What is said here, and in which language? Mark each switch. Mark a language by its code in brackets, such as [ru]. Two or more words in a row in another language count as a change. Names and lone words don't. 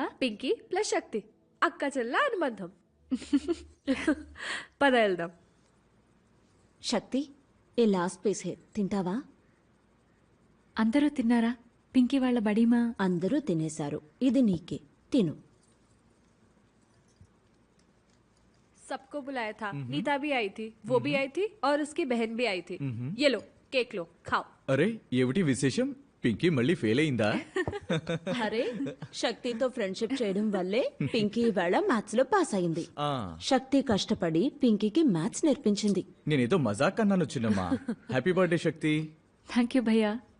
[te] పింకీ ప్లస్ శక్తి, అక్క చెల్ల అనుబంధం. పద వెళ్దాం. శక్తి, [hi] ये लास्ट पीस है, [te] తింటావా? అందరూ తిన్నారా? పింకీ వాళ్ళ బడీమా? అందరూ తినేశారు. ఇది నీకే, తిను. [hi] सबको बुलाया था, नीता भी आई थी, वो भी आई थी और उसकी बहन भी आई थी. ये लो केक लो, खाओ. [te] అరే ఏమిటి విశేషం? పింకీ మళ్ళీ ఫెయిల్ అయిందా? అరే, శక్తితో ఫ్రెండ్షిప్ చేయడం వల్లే పింకీ ఇవాళ మ్యాథ్స్ లో పాస్ అయింది. ఆ, శక్తి కష్టపడి పింకీకి మ్యాథ్స్ నేర్పించింది. నేనేదో మజాక్ అన్నాను చిన్నమ్మా. [en] happy birthday [te] శక్తి. [en] thank you భయ్యా.